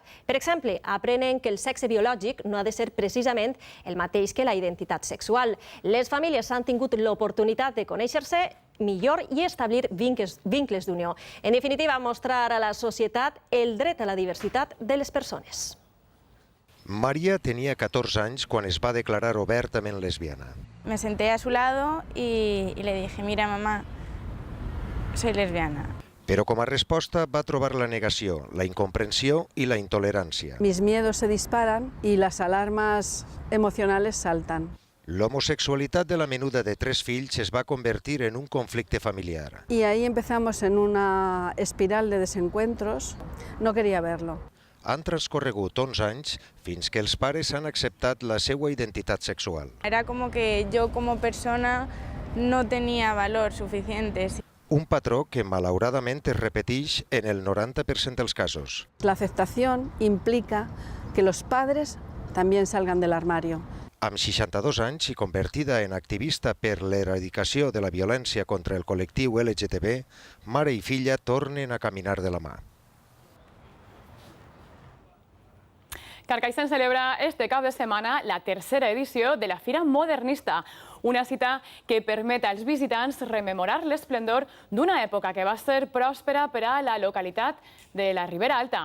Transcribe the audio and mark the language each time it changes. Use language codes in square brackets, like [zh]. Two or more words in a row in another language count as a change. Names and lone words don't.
[ca] Per exemple, aprenen que el sexe biològic no ha de ser precisament el mateix que la identitat sexual. Les famílies han tingut l'oportunitat de conèixer-se millor i establir vincles d'unió. En definitiva, mostrar a la societat el dret a la diversitat de les persones. María tenía 14 anys quan es va declarar obertament lesbiana. [es] Me senté a su lado y le dije, mira mamá, soy lesbiana. [ca] Però com a resposta va trobar la negació, la incomprensió i la intolerància. [es] Mis miedos se disparan y las alarmas emocionales saltan. [ca] L'homosexualitat de la menuda de 3 fills es va convertir en un conflicte familiar. [es] Y ahí empezamos en una espiral de desencuentros. No quería verlo. [ca] Han transcorregut 11 anys fins que els pares han acceptat la seva identitat sexual. [es] Era como que yo como persona no tenía valor suficiente. [ca] Un patró que malauradament es repeteix en el 90% dels casos. [es] La aceptación implica que los padres también salgan del armario. [ca] Amb 62 anys i convertida en activista per l'eradicació de la violència contra el col·lectiu LGTB, mare i filla tornen a caminar de la mà. Carcaixent celebra este cap de setmana la tercera edició de la Fira Modernista, una cita que permet als visitants rememorar l'esplendor d'una època que va ser pròspera per a la localitat de la Ribera Alta.